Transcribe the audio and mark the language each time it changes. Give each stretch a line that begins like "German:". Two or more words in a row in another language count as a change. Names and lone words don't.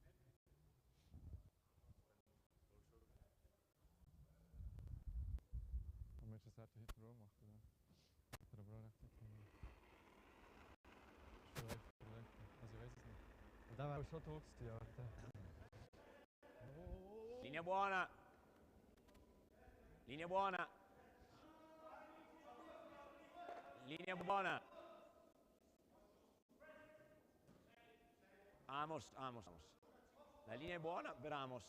German: Und Manchester hat Hit Row gemacht, oder? Hat er aber auch recht gut gemacht. Vielleicht. Also ich weiß es nicht. Und da war schon tot, ja.
Italian: Linea buona. Linea buona. Linea buona. Amos. La linea è buona per Amos.